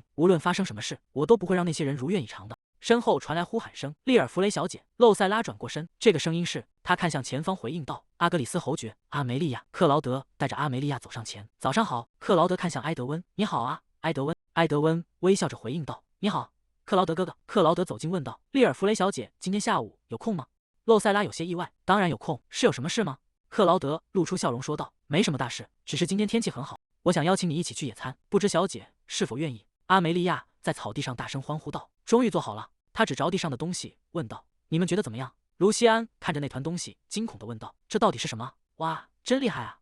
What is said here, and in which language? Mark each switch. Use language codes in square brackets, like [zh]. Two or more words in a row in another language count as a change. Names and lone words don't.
[zh] 無論發生什麼事，我都不會讓那些人如願以償的。”身後傳來呼喊聲：“利爾弗雷小姐！” 露塞拉轉過身，這個聲音是他看向前方回應道：“阿格里斯侯爵，阿梅利亞。” 克勞德帶着阿梅利亞走上前：“早上好。”克勞德看向埃德溫：“你好啊，埃德溫。” 埃德溫微笑着回應道：“你好，克勞德哥哥。” 克勞德走近問道：“利爾弗雷小姐，今天下午有空嗎？” 露塞拉有些意外：“當然有空，是有什麼事嗎？”克勞德露出笑容說道：“沒什麼大事，只是今天天氣很好，我想邀請你一起去野餐，不知小姐是否願意？” 阿梅利亞在草地上大聲歡呼道：“終於做好了！” 他指着地上的東西問道：“你們覺得怎麼樣？”盧西安看着那團東西，驚恐地問道：“這到底是什麼？”“哇，真厲害啊！”